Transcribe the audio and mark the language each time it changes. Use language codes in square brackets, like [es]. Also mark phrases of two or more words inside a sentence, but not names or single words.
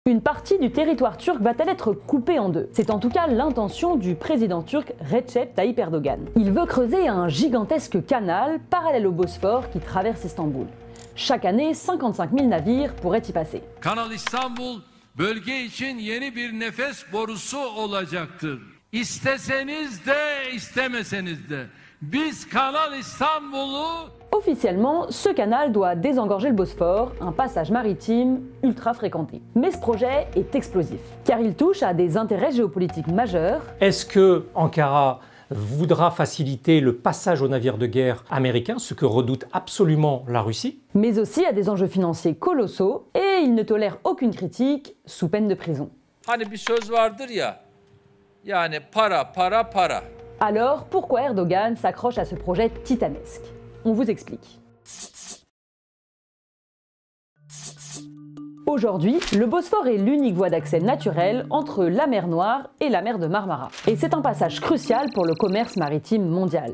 [fr] Une partie du territoire turc va-t-elle être coupée en deux? C'est en tout cas l'intention du président turc Recep Tayyip Erdogan. Il veut creuser un gigantesque canal parallèle au Bosphore qui traverse Istanbul. Chaque année, 55 000 navires pourraient y passer. [tr] Kanal İstanbul, bölge için yeni bir nefes borusu olacaktır. İsteseniz de istemeseniz de biz Kanal İstanbul'u... [fr] Officiellement, ce canal doit désengorger le Bosphore, un passage maritime ultra fréquenté. Mais ce projet est explosif, car il touche à des intérêts géopolitiques majeurs. Est-ce que Ankara voudra faciliter le passage aux navires de guerre américains, ce que redoute absolument la Russie? Mais aussi à des enjeux financiers colossaux, et il ne tolère aucune critique, sous peine de prison. [tr] Hani bir söz vardır ya, yani para, para, para. [fr] Alors, pourquoi Erdogan s'accroche à ce projet titanesque? On vous explique. Aujourd'hui, le Bosphore est l'unique voie d'accès naturelle entre la mer Noire et la mer de Marmara. Et c'est un passage crucial pour le commerce maritime mondial.